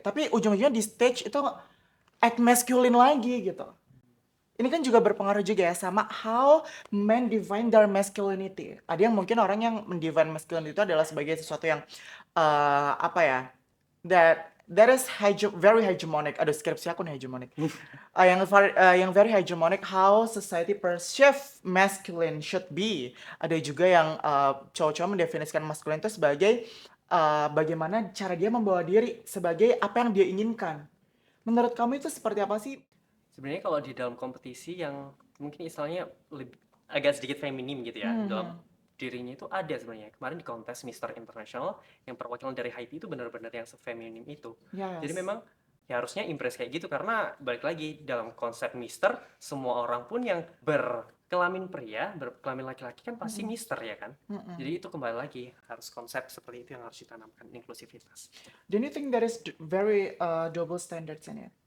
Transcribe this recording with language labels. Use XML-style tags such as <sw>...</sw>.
<id>Tapi ujung-ujungnya di stage itu act masculine lagi gitu. Ini kan juga berpengaruh juga ya sama</id> <en>how men define their masculinity.</en> <id>Ada yang mungkin orang yang mendefine masculinity itu adalah sebagai sesuatu yang apa ya?</id> <en>That is very hegemonic.</en> <id>Aduh, skripsi aku nih</id> <en>hegemonic. Yang very hegemonic how society perceive masculine should be.</en> <id>Ada juga yang cowok-cowok mendefinisikan masculine itu sebagai bagaimana cara dia membawa diri sebagai apa yang dia inginkan. Menurut kamu itu seperti apa sih? Sebenarnya kalau di dalam kompetisi yang mungkin istilahnya agak sedikit feminim gitu ya, dalam dirinya itu ada sebenarnya. Kemarin di kontes Mister International yang perwakilan dari Haiti itu benar-benar yang sefeminim itu. Jadi</id> <en>Yes.</en> <id>memang ya harusnya impress kayak gitu karena balik lagi dalam konsep Mister semua orang pun yang berkelamin pria, berkelamin laki-laki kan pasti Mister ya kan. Jadi itu kembali lagi harus konsep seperti itu yang harus ditanamkan inklusivitas.</id> <en>Do you think there is very double standards in it?</en>